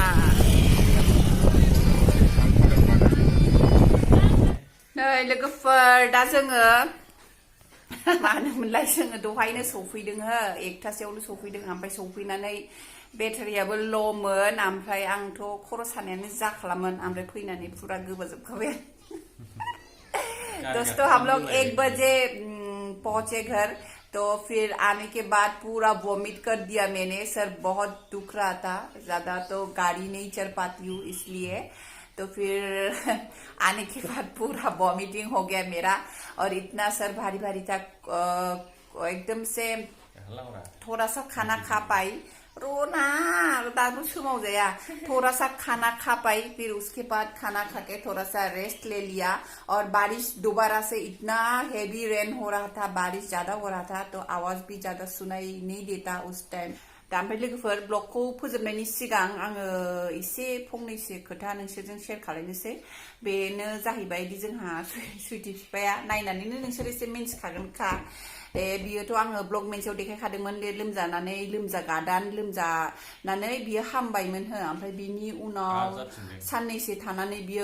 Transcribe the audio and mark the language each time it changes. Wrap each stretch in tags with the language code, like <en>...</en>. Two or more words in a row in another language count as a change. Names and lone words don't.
<brx>नै लोगोफोर दा जोङो मा होनोमोनलाय जोङो दहायनो सौफैदों हो 1थासोआवनो सौफैदों ओमफ्राय सौफैनानै बेटारियाबो ल'मोन ओमफ्राय आंथ' खर' सानायानो जाखालामोन ओमफ्राय फैनानै फुरा गोबाजोबखाबाय</brx> <hi>दोस्तों हम लोग 1 बजे पहुंचे घर तो फिर आने के बाद पूरा वॉमिट कर दिया मैंने सर बहुत दुख रहा था ज्यादा तो गाड़ी नहीं चल पाती हूँ इसलिए तो फिर आने के बाद पूरा वॉमिटिंग हो गया मेरा और इतना सर भारी भारी था एकदम से थोड़ा सा खाना खा पाई</hi> <brx>रोना दादू सुमाव जाया</brx> <hi>थोड़ा सा खाना खा पाई फिर उसके बाद खाना खा के थोड़ा सा रेस्ट ले लिया और बारिश दोबारा से इतना</hi> <en>heavy rain</en> <hi>हो रहा था बारिश ज्यादा हो रहा था तो आवाज भी ज्यादा सुनाई नहीं देता उस टाइम</hi> <brx>दा ओमफ्राय लोगोफोर ब्लगखौ फोजोबनायनि सिगां आङो एसे फंनैसो खोथा नोंसोरजों शेयार खालायनोसै बेनो जाहैबाय दि जोंहा सुइटि बिफाया नायनानैनो नोंसोर एसे मिन्थिखागोनखा बियोथ' आङो ब्लग मोनसेयाव देखायखादोंमोन लोमजानानै लोमजागादान लोमजानानै बियो हामबायमोन हो ओमफ्राय बिनि उनाव साननैसो थानानै बियो</brx>